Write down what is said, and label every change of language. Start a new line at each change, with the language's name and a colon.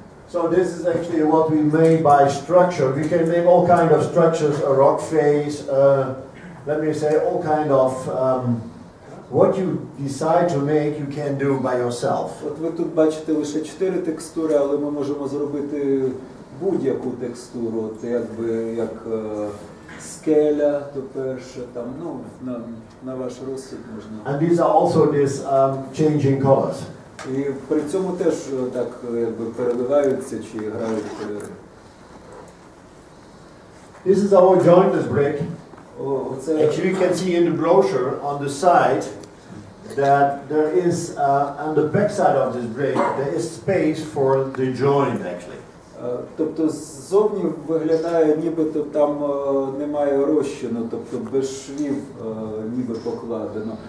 English: So this is actually what we made by structure. We can make all kind of structures, a rock face, let me say all kind of, what you decide to make you can do by yourself.
Ukrainian: От ви тут бачите лише 4 текстури, але ми можемо зробити будь-яку текстуру, от якби як скеля, то перше, там, на ваш розсуд можна.
English: And these are also these changing colors.
Ukrainian: І при цьому теж так якби переливаються чи грають кольори.
English: This is our jointless brick. Actually, you can see in the brochure on the side that there is, on the back side of this brick, there is space for the joint actually.
Ukrainian: Тобто ззовні виглядає, нібито там немає розчину, тобто без швів ніби покладено.